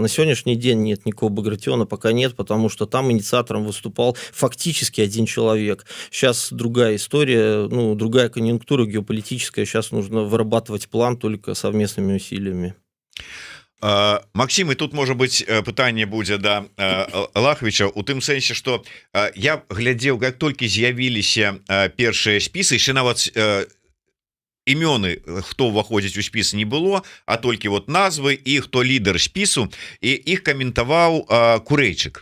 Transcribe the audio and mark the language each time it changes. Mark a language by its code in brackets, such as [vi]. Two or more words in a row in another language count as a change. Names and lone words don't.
[ru] На сегодняшний день нет никакого Багратиона, пока нет, потому что там инициатором выступал фактически один человек. Сейчас другая история, другая конъюнктура геополитическая. Сейчас нужно вырабатывать план только совместными усилиями. Максим, [be] і тут можа быць пытанне будзе да Лахвіча у тым сэнсе, што я глядзеў, як толькі з'явіліся першыя спісы, яшчэ нават імёны, хто ўваходзіць у спіс, не было, а толькі вот назвы і хто лідар спісу, і іх каментаваў Курэйчык.